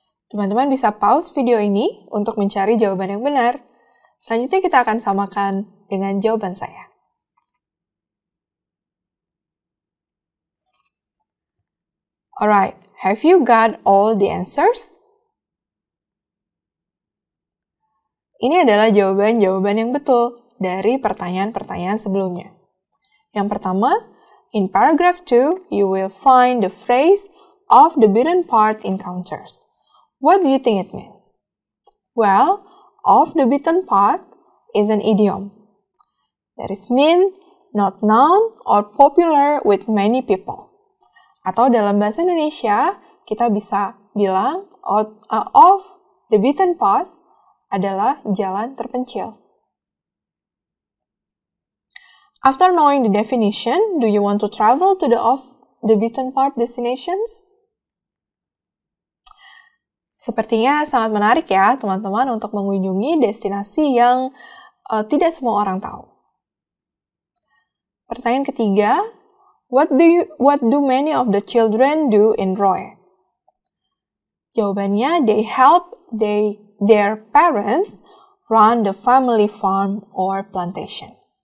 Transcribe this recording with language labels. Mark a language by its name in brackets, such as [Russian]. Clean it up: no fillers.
[Indonesian] Teman-teman bisa pause video ini untuk mencari jawaban yang benar. Selanjutnya kita akan samakan dengan jawaban saya. [English] Alright, have you got all the answers? [Indonesian] Ini adalah jawaban-jawaban yang betul dari pertanyaan-pertanyaan sebelumnya. Yang pertama, [English] in paragraph 2, you will find the phrase of the beaten path encounters. What do you think it means? Well, off the beaten path is an idiom. That is mean, not known, or popular with many people. [Indonesian] Atau dalam bahasa Indonesia, kita bisa bilang off the beaten path adalah jalan terpencil. [English] After knowing the definition, do you want to travel to the off the beaten path destinations? [Indonesian] Sepertinya sangat menarik ya teman-teman untuk mengunjungi destinasi yang tidak semua orang tahu. Pertanyaan ketiga, [English] what do many of the children do in Roe? [Indonesian] Jawabannya, [English] they help their parents run the family farm or plantation.